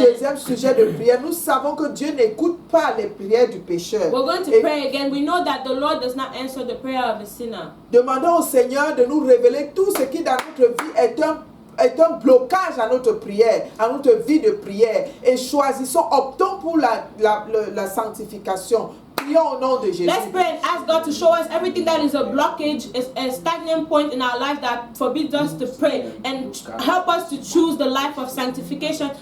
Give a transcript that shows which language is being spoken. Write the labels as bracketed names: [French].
[French] deuxième sujet de prière. Nous savons que Dieu n'écoute pas les prières du pécheur. [English] We're going to [French] Et [English] pray again. We know that the Lord does not answer the prayer of a sinner. [French] demandons au Seigneur de nous révéler tout ce qui dans notre vie est un blocage à notre prière, à notre vie de prière. Et choisissons, optons pour la sanctification. Prions au nom de Jésus. [English] Let's pray and ask God to show us everything that is a blockage, is a stagnant point in our life that forbids us to pray and help us to choose the life of sanctification.